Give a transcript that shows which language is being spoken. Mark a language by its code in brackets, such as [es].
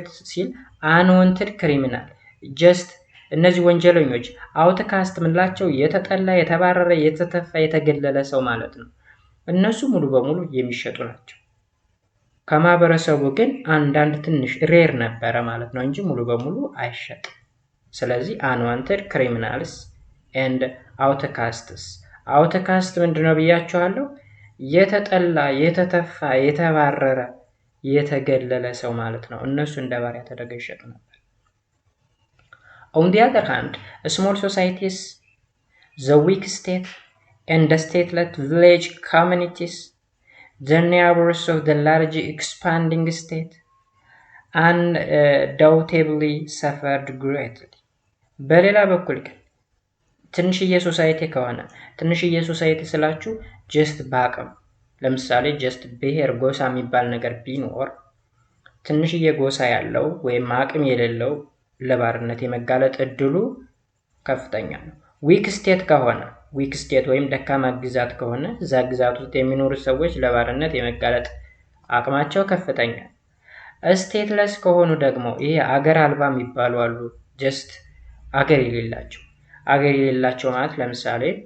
[am] ሲል [en] unwanted criminal just [am] እነዚህ ወንጀለኞች አውትካስት ምንላቸው የተጠላ፣ የተባረረ፣ የተተፋ፣ የተገለለ ሰው ማለት ነው። እነሱ ሙሉ በሙሉ የሚሸጡ ናቸው። ከማህበረሰቡ ግን አንዳንድ ትንሽ ሬር ነበረ ማለት ነው እንጂ ሙሉ በሙሉ አይሸጥም። ስለዚህ [en] unwanted criminals and outcasts. [am] outcast ምንድነው ብያችኋለሁ? የተጠላ፣ የተተፋ፣ የተባረረ፣ የተገለለ ሰው ማለት ነው። እነሱ እንደ ባሪያ ተደርገው ይሸጡ ነበር። [en] On the other hand, small societies, the weak state, and the stateless village communities, the neighbors of the large expanding state, undoubtedly suffered greatly. [am] በሌላ በኩል ግን ትንሽዬ ሶሳይቲ ከሆነ ትንሽዬ ሶሳይቲ ስላችሁ ጀስት በአቅም ለምሳሌ ጀስት ብሔር ጎሳ የሚባል ነገር ቢኖር ትንሽዬ ጎሳ ያለው ወይም አቅም የሌለው ለባርነት የመጋለጥ እድሉ ከፍተኛ ነው። ዊክ ስቴት ከሆነ ዊክ ስቴት ወይም ደካማ ግዛት ከሆነ እዛ ግዛት ውስጥ የሚኖሩ ሰዎች ለባርነት የመጋለጥ አቅማቸው ከፍተኛ ነው። ስቴትለስ ከሆኑ ደግሞ ይሄ አገር አልባ የሚባሉ አሉ። ጀስት አገር የሌላቸው ማለት ለምሳሌ